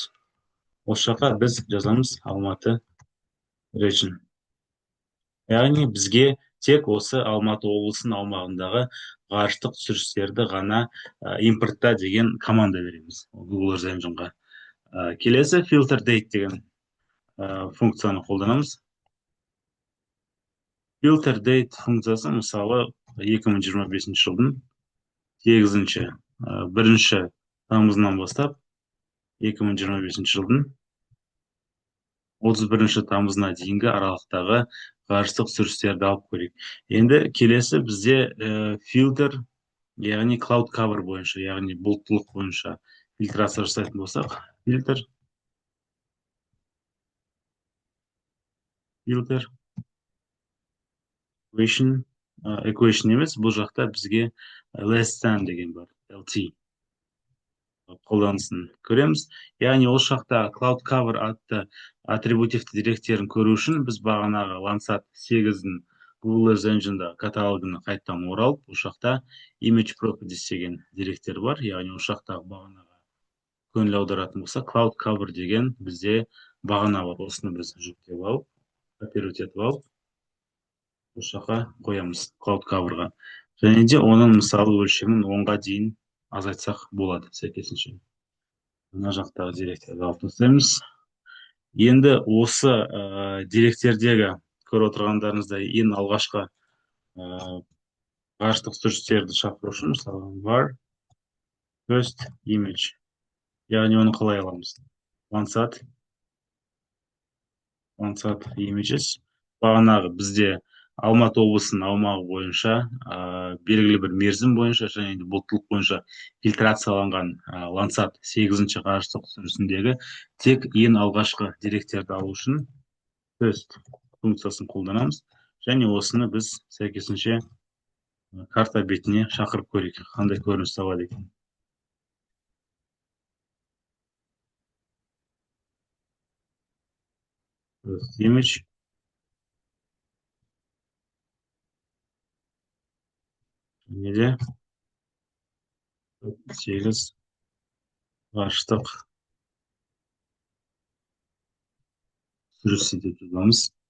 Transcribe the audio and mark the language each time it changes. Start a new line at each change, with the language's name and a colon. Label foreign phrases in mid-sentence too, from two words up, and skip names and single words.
Kazakh: Осы жаққа біз жазамыз Алматы region. Яғни бізге тек осы Алматы облысының аумағындағы ғарыштық түсірістерді ғана импортта деген команда береміз Google Earth Engine'ға. Келесі
English: filter date
Kazakh: деген функцияны қолданамыз.
English: Filter date
Kazakh: функциясы мысалы 2025 жылдың 8-ші 1-ші тамызынан бастап 2025 жылдың 31-ші тамызына дейінгі аралықтағы ғарыштық түсірістерді алып көрейік. Енді келесі бізде фильтр, яғни
English: cloud cover
Kazakh: бойынша, яғни бұлттылық бойынша фильтрация жасайтын болсақ, фильтр equation емес, бұл жақта бізге
English: less than
Kazakh: деген бар, LT қолданысын көреміз. Яғни осы жақта
English: cloud cover
Kazakh: атты атрибутивті деректерін көру үшін біз бағанағы Landsat 8-дің Google Earth Engine'да каталогына қайттан оралып, осы жақта
English: image properties
Kazakh: деген деректер бар. Яғни осы жақта бағанаға көңіл аударатын болса,
English: cloud cover
Kazakh: деген бізде бағана бар. Осыны біз жүктеп алып, копировать етіп алып, осы жаққа қоямыз
English: cloud coverға.
Kazakh: Және де оның мысалы өлшемін 10-ға дейін азайтсақ болады, сәйкесінше. Мына жақтағы деректерді алып тастаймыз. Енді осы деректердегі көріп отырғандарыңыздай ең алғашқы ғарыштық түсірістерді шақыру үшін, мысалы
English: var first image,
Kazakh: яғни оны қалай аламыз? Landsat images бағанағы бізде Алматы облысының аумағы бойынша белгілі бір мерзім бойынша және де бұлттылық бойынша фильтрацияланған Landsat 8-ші ғарыштық түсірісіндегі тек ең алғашқы деректерді алу үшін first функциясын қолданамыз. Және осыны біз сәйкесінше карта бетіне шақырып көрейік, қандай көрініс табады екен.
English: First image.
Kazakh: Және де 8 ғарыштық түсірісі деп жазамыз.